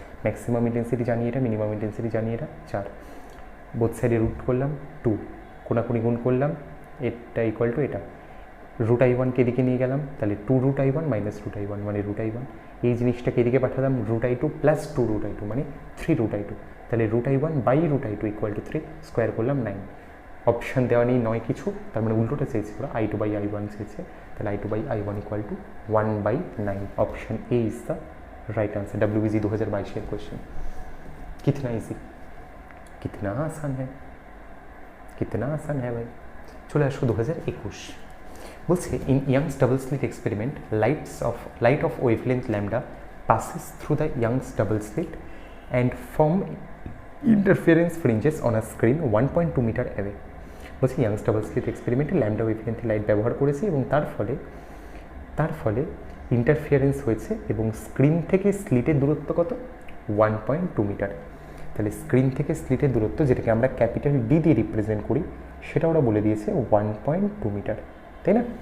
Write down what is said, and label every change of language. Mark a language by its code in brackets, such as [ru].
[bn] Maximum intensity জানি এটা, minimum intensity জানি এটা 4, বোথ সাইডে রুট করলাম 2, কোনাকুনি গুণ করলাম, এটা ইকুয়াল টু এটা, √i1কে এদিকে নিয়ে গেলাম তাহলে 2√i1 মাইনাস √i1 মানে √i1, এই জিনিসটাকে এদিকে পাঠালাম √i2 প্লাস 2√i2 মানে 3√i2, তাহলে √i1 by √i2 equal to 3, square করলাম 9। অপশান দেওয়া নেই 9 কিছু, তার মানে উল্টোটা চেয়েছে ওরা i2 বাই i1 চেয়েছে, তাহলে [en] তাহলে I2/I1 equal to 1/9। Option A is the right answer. WBJEE 2022 question. [hi] कितना इजी, कितना आसान है, कितना आसान है भाई। [bn] চলে আসো 2021। [en] বলছে in Young's double slit experiment light of wavelength lambda passes through the Young's double slit and form interference fringes on a screen 1.2 meter away। [bn] বলছি youngs double slit এক্সপেরিমেন্টে lambda wavelength light ব্যবহার করেছি এবং তার ফলে ইন্টারফিয়ারেন্স হয়েছে এবং screen থেকে স্লিটের দূরত্ব কত? 1.2 মিটার। তাহলে স্ক্রিন থেকে স্লিটের দূরত্ব, যেটাকে আমরা ক্যাপিটাল ডি দিয়ে রিপ্রেজেন্ট করি, সেটা ওরা বলে দিয়েছে 1.2 মিটার, তাই না?